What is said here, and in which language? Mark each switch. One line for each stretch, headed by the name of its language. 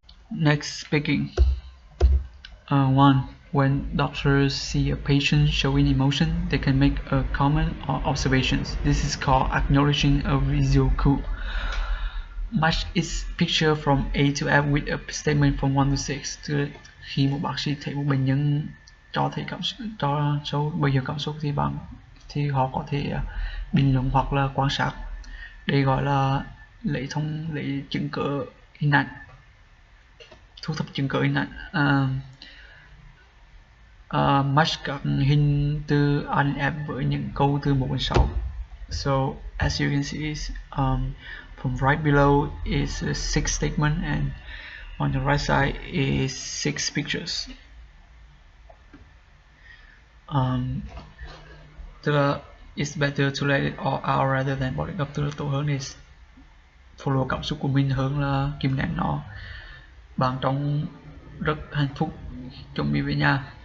English: Next, speaking. 1. When doctors see a patient showing emotion, they can make a comment or observations. This is called acknowledging a visual cue. Match its picture from A to F with a statement from 1 to 6.
Vietnamese: Tức khi một bác sĩ thấy một bệnh nhân cho show biểu hiện cảm xúc thì họ có thể bình luận hoặc là quan sát. Đây gọi là lấy chứng cứ hình ảnh, thu thập chứng cứ hình ảnh. Match các hình từ A đến F với những câu từ 1 đến 6.
English: So as you can see, from right below is a 6 statement, and on the right side is 6 pictures.
Vietnamese: Tức là
English: it's better to let it all out rather than bottle up,
Vietnamese: tức là tốt hơn để follow cảm xúc của mình hơn là kìm nén nó. Bạn trông rất hạnh phúc chuẩn bị về nhà.